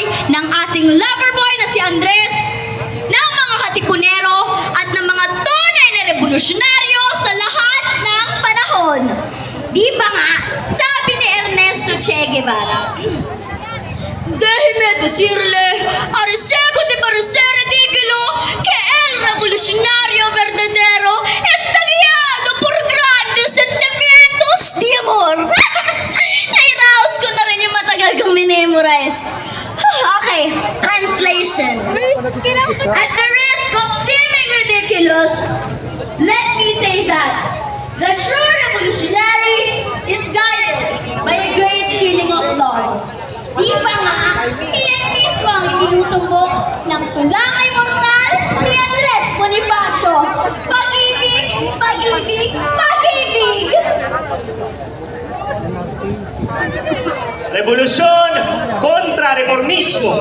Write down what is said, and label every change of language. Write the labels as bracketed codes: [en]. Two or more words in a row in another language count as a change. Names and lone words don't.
[tl] ng ating [en] lover boy [tl] na si Andres, ng mga katipunero at ng mga tunay na revolusyonaryo sa lahat ng panahon. Di ba nga, sabi ni [es] Ernesto Che Guevara, déjeme decirle, Arcego de parecer ridículo, que el revolucionario verdadero está guiado por grandes sentimientos de amor. [tl] Nairaos ko na rin yung matagal kong minimorize. [en] Okay, translation. At the risk of seeming ridiculous, let me say that the true revolutionary is guided by a great feeling of love. [tl] Di ba nga, iyan mismo ang itinutumbok ng tulangay mortal ni Andres Bonifacio. Pag-ibig, pag-ibig, pag-ibig! Revolusyon kontra reformismo.